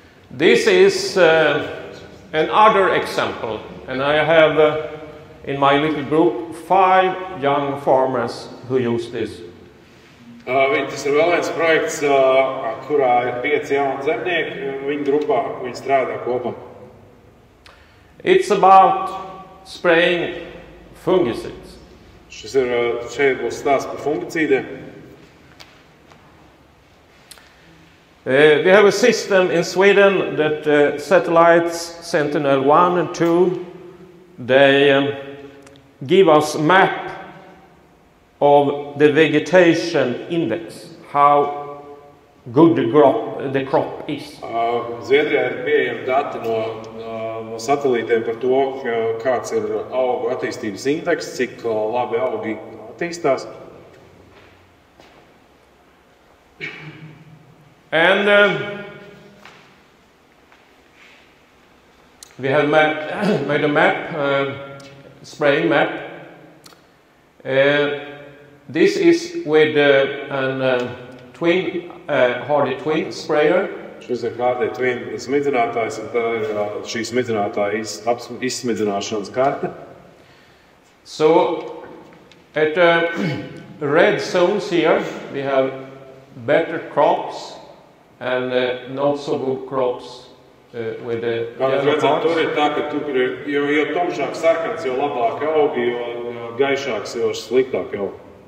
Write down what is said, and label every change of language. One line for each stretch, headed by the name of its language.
English: This is another example, and I have in my little group 5 young farmers who use this.
Latvian: Tas ir vēl viens projekts, kurā ir 5 jauni zemnieki, viņu grupā, viņi strādā kopā.
English: It's about spraying fungicides.
Latvian: Šeit būs stāsts par fungicīdiem.
English: We have a system in Sweden that satellites Sentinel-1 and 2, they give us a map of the vegetation index, how good the crop is.
Latvian: Zviedrijā ir pieejami dati no satelītiem par to, kāds ir augu attīstības indeks, cik labi augi attīstās.
English: And we have made a map, spraying map. This is with a twin, hardy twin sprayer.
Latvian: Šis ir hardy twin smidzinātājs, un tā ir šī smidzinātāja izsmidzināšanas karte.
English: So at red zones here we have better crops and not so good crops with the yellow parts.
Latvian: Tur ir tā, ka tur ir, jo tumšāk sarkans, jo labāk augi, jo gaišāks, jo sliktāk augi.